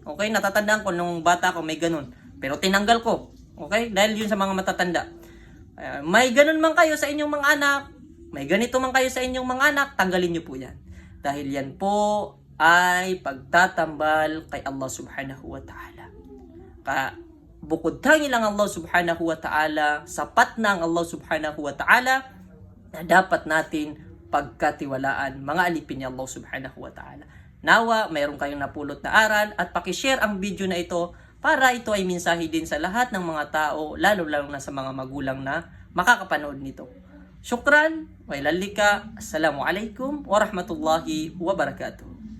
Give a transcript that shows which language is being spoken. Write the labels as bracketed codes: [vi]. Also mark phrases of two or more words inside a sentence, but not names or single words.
[tl] Okay, natatandaan ko nung bata ko may ganun. Pero tinanggal ko. Okay? Dahil yun sa mga matatanda. May ganun man kayo sa inyong mga anak, may ganito man kayo sa inyong mga anak, tanggalin nyo po yan. Dahil yan po ay pagtatambal kay Allah [ar] سبحانه وتعالى. [tl] Bukod tangi lang Allah [ar] سبحانه وتعالى, [tl] sapat na ang Allah [ar] سبحانه وتعالى [tl] na dapat natin pagkatiwalaan, mga alipin ni Allah [ar] سبحانه وتعالى. [tl] Nawa, mayroon kayong napulot na aral at pakishare ang video na ito para ito ay mensahe din sa lahat ng mga tao, lalo-lalo na sa mga magulang na makakapanood nito. [ar] شكرا، وإلى اللقاء، السلام عليكم ورحمة الله وبركاته.